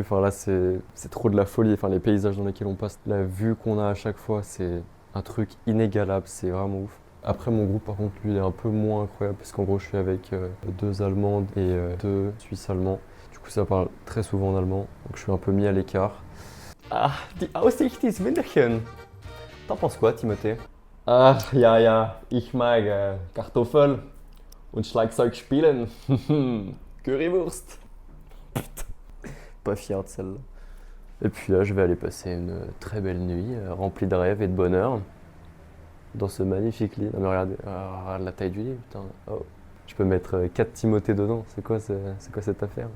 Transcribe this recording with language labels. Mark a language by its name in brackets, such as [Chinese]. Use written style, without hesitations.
[French] Enfin là, c'est trop de la folie. Enfin, les paysages dans lesquels on passe, la vue qu'on a à chaque fois, c'est un truc inégalable, c'est vraiment ouf. Après, mon groupe, par contre, lui, il est un peu moins incroyable parce qu'en gros, je suis avec 2 Allemandes et 2 Suisses allemands. Du coup, ça parle très souvent en allemand, donc je suis un peu mis à l'écart. [German] Ah, die Aussicht ist wunderschön. [French] T'en penses quoi, Timothée? [German] Ah, ja, ich mag Kartoffel und Schlagzeug spielen. Currywurst. [French] Putain, pas fier de celle-là. Et puis là, je vais aller passer une très belle nuit, remplie de rêves et de bonheur, dans ce magnifique lit. Non mais regardez, la taille du lit, putain. Oh. Je peux mettre 4 Timothées dedans, c'est quoi cette affaire?